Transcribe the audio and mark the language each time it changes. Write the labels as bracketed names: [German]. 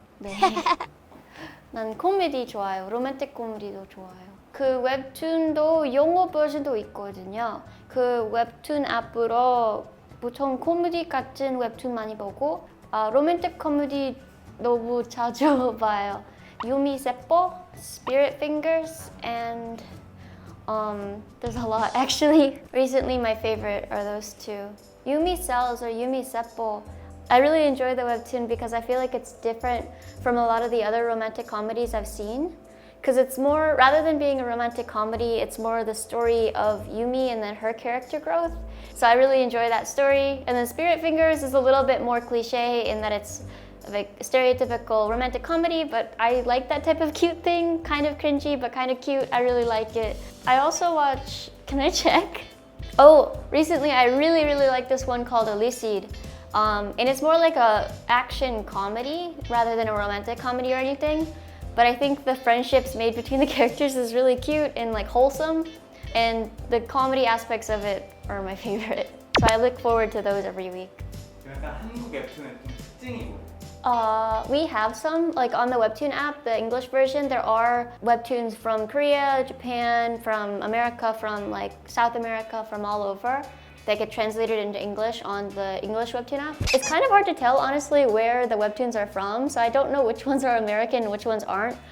[Korean] 네. 난 코미디 좋아요. 로맨틱 코미디도 좋아요. 그 웹툰도 영어 버전도 있거든요. 그 웹툰 앱으로 보통 코미디 같은 웹툰 많이 보고 로맨틱 코미디 너무 자주 봐요. [English] 유미 세포, Spirit Fingers, and there's a lot. Actually, recently my favorite are those two. Yumi Cells or Yumi Seppo. I really enjoy the webtoon because I feel like it's different from a lot of the other romantic comedies I've seen. Because it's more, rather than being a romantic comedy, it's more the story of Yumi and then her character growth. So I really enjoy that story. And then Spirit Fingers is a little bit more cliche in that it's like stereotypical romantic comedy, but I like that type of cute thing. Kind of cringy, but kind of cute. I really like it. I also watch, can I check? Oh, recently I really like this one called Elucid. And it's more like a action comedy rather than a romantic comedy or anything. But I think the friendships made between the characters is really cute and like wholesome. And the comedy aspects of it are my favorite. So I look forward to those every week. [Korean] 약간 한국 웹툰의 좀 특징이 뭐예요? [English] We have some, like on the Webtoon app, the English version, there are webtoons from Korea, Japan, from America, from like South America, from all over that get translated into English on the English Webtoon app. It's kind of hard to tell, honestly, where the webtoons are from, so I don't know which ones are American and which ones aren't.